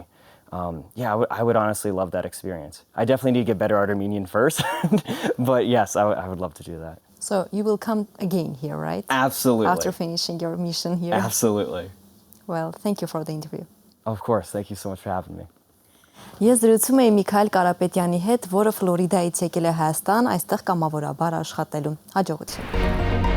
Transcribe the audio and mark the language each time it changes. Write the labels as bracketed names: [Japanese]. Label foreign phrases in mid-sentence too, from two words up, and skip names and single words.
[English] Yeah, I would honestly love that experience. I definitely need to get better at Armenian first, but yes, I would love to do that. So you will come again here, right? Absolutely. After finishing your mission here. Absolutely. Well, thank you for the interview. Of course, thank you so much for having me. [Armenian] Ես զրուցում եմ Միքայել Կարապետյանի հետ, որը Ֆլորիդայից եկել է Հայաստան, այստեղ կամավորաբար աշխատելու։ Հաջողություն։